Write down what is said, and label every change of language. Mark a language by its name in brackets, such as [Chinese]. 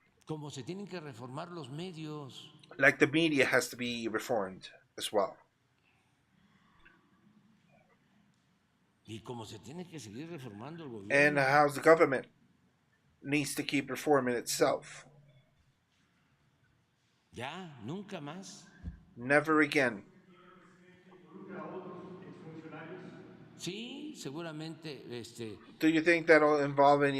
[Spanish] como se tienen que reformar los medios, [English] like the media has to be reformed as well. [Spanish] y como se tiene que seguir reformando el [English] And [Spanish] gobierno. [English] how the government needs to keep reforming itself. [Spanish] Ya, nunca más. [English] Never again. [Spanish] Sí, seguramente [English] Do you think that'll involve any